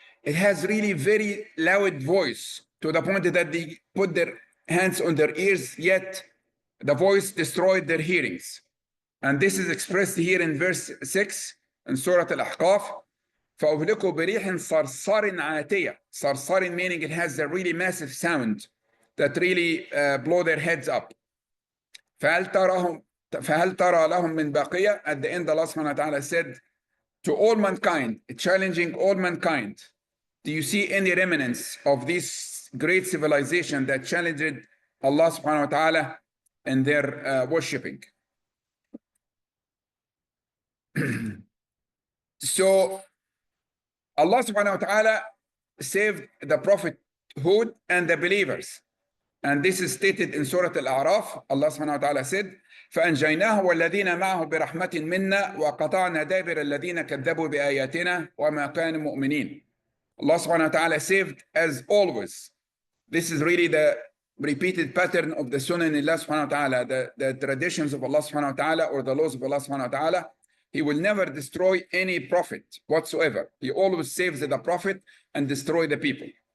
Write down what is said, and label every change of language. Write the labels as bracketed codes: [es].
[en] it has really very loud voice to the point that they put their hands on their ears, yet the voice destroyed their hearings. And this is expressed here in verse 6 in Surah Al-Ahqaf. [ar] فأهلكوا بريح صرصر عاتية. صرصر [en] meaning it has a really massive sound that really blow their heads up. [ar] فهل ترى لهم من بقية? [en] At the end, Allah subhanahu wa ta'ala said to all mankind, challenging all mankind, do you see any remnants of this great civilization that challenged Allah subhanahu wa ta'ala in their worshipping? So Allah subhanahu wa ta'ala saved the Prophet Hud and the believers. And this is stated in Surah Al-A'raf. Allah subhanahu wa ta'ala said, [ar] فأنجيناه والذين معه برحمة منا وقطعنا دابر الذين كذبوا بآياتنا وما كانوا مؤمنين. [en] Allah subhanahu wa ta'ala saved as always. This is really the repeated pattern of the Sunnah in Allah subhanahu wa ta'ala, the traditions of Allah subhanahu wa ta'ala or the laws of Allah subhanahu wa ta'ala. He will never destroy any prophet whatsoever. He always saves the prophet and destroy the people.